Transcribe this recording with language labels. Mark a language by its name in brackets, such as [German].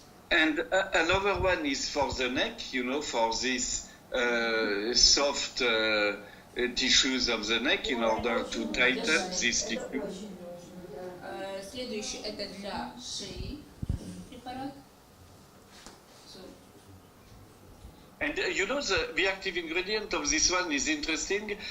[English] And another one is for the neck, you know, for this soft tissues of the neck in order to tighten this tissue. [Russian] Следующий это для шеи препарат. [English] And you know the active ingredient of this one is interesting.